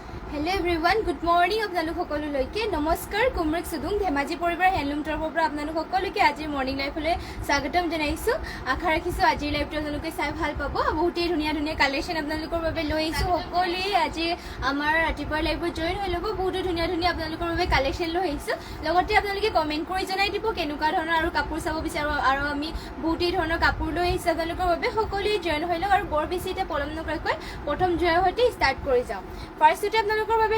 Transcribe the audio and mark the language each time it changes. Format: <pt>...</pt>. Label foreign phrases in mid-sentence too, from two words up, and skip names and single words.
<en>hello everyone good morning</en> <as>আপোনালোক সকলোলৈকে নমস্কাৰ कुमरक सुदुং धेमाजी परिवार हैंडलूम तरफर পৰা আপোনালোক সকলোকে আজি মৰ্নিং লাইফলৈ স্বাগতম জনাইছো আশা ৰাখিছো আজি লাইভটো আপোনালোকে চাই ভাল পাব বহুতেই ধুনীয়া ধুনীয়া কালেকশন আপোনালোকৰ বাবে লৈ আহিছো সকলোৱে আজি আমাৰ ৰাতিপুৱাৰ লাইভত জয়েন হৈ ল'ব বহুত ধুনীয়া ধুনীয়া আপোনালোকৰ বাবে কালেকশন লৈ আহিছো লগতে আপোনালোকে কমেন্ট কৰি জনাই দিব কেনেকুৱা ধৰণৰ আৰু কাপোৰ চাব বিচাৰো আৰু আমি বহুতেই ধৰণৰ কাপোৰ লৈ আহিছো আপোনালোকৰ বাবে সকলোৱে জয়েন হৈ লওক আৰু বৰ বেছি এটা পলম নকৰাকৈ প্ৰথম জয়ৰ সৈতে ষ্টাৰ্ট কৰি যাওঁ ফাৰ্ষ্টতে আপোনালোকৰ বাবে</as>